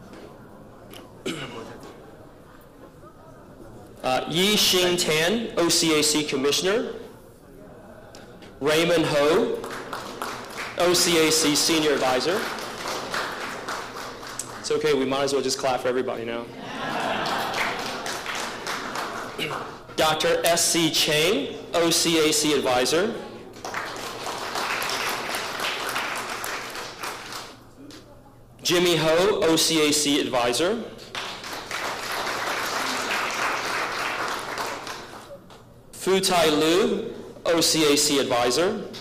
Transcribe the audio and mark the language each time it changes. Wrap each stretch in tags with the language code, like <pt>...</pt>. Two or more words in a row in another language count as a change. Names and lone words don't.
<en>Yi Xing Tan, OCAC Commissioner. Raymond Ho, OCAC Senior Advisor. It's okay, we might as well just clap for everybody now. Dr. S.C. Chang, OCAC Advisor. Jimmy Ho, OCAC Advisor. Fu Tai Lu, OCAC Advisor.</en>